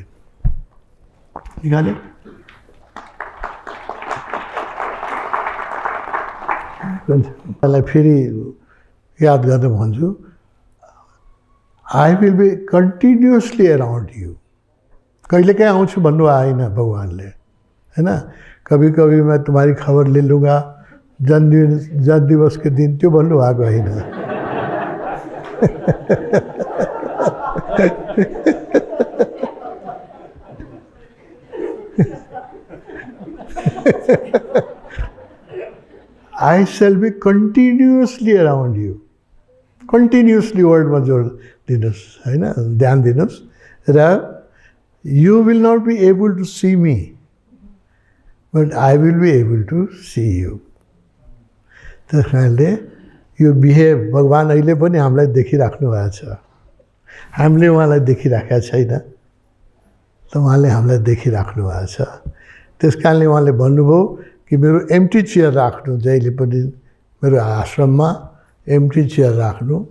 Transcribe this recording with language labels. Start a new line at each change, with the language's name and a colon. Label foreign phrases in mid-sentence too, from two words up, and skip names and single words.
Nepali: निकाले मलाई फेरि याद गर्न भन्छु,
English: I will be continuously around you.
Nepali: कहिलेकाहीँ आउँछु भन्नु आएन भगवान्ले,
Hindi: है ना। कभी कभी मैं तुम्हारी खबर ले लूँगा जन दिवस के दिन,
Nepali: त्यो भन्नुभएको होइन।
English: I shall be continuously around you.
Nepali: Continuously वर्डमा जोड दिनुहोस्, होइन, ध्यान दिनुहोस्।
English: र you will not be able to see me, but I will be able to see you.
Nepali: त्यस कारणले यो बिहेभ भगवान् अहिले पनि हामीलाई देखिराख्नु भएको छ। हामीले उहाँलाई देखिराखेका छैन, त उहाँले हामीलाई देखिराख्नु भएको छ। त्यस कारणले उहाँले भन्नुभयो कि मेरो
English: empty chair
Nepali: राख्नु, जहिले पनि मेरो आश्रममा
English: empty chair
Nepali: राख्नु।